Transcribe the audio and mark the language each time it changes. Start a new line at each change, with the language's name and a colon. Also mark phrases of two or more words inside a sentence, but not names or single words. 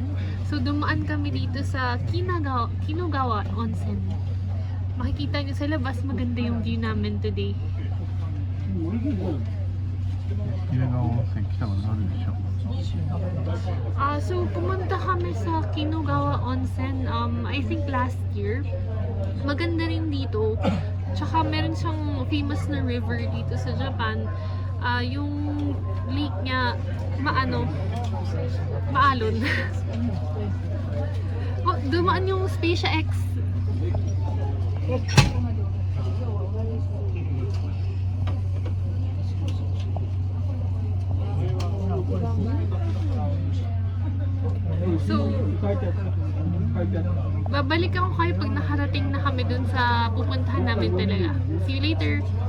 Filipino: So, dumaan kami dito sa Kinugawa Onsen. Makikita nyo sa labas, maganda yung view namin today.
Japanese: 湯川温泉来たことあるでしょ。
Filipino: So, pumunta kami sa Kinugawa Onsen,
English: I think last year.
Filipino: Maganda rin dito. Tsaka meron siyang famous na river dito sa Japan. Yung lake niya, maalon. Oh, dumaan yung SpaceX. So, babalik ako kayo pag nakarating na kami dun sa pupuntahan namin talaga.
English: See you later!